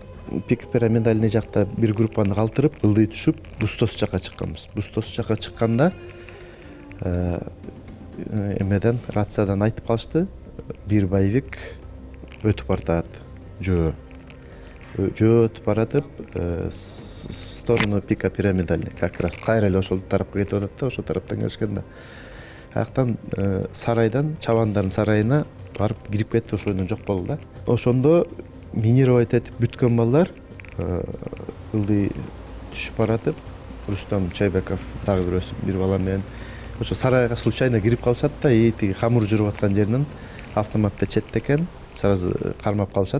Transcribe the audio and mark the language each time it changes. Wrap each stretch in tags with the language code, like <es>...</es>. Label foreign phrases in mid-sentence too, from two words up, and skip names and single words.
<ky>Пик пирамидальный жакта бир группаны калтырып, ылдый түшүп, Бустос жака чыкканбыз. Бустос жака чыкканда эмеден рациядан айтып калышты, бир боевик өтүп бартат. Жөө өтүп баратып,</ky> <ru>сторону пика пирамидальный,</ru> <ky>как раз кайра эле ошол тарапка кетип атат да, ошол тараптан келишкен да. Аяктан сарайдан, чабандардын сарайына барып кирип кетти, ошондон жок болду да. Ошондо минировать этип бүткөн балдар ылдый түшүп баратып, Рустам Чайбеков дагы бир бала менен ошо сарайга случайно кирип калышат да, тиги хамур жүрүп аткан жеринен автоматта четте экен, сразу кармап калышат.</ky>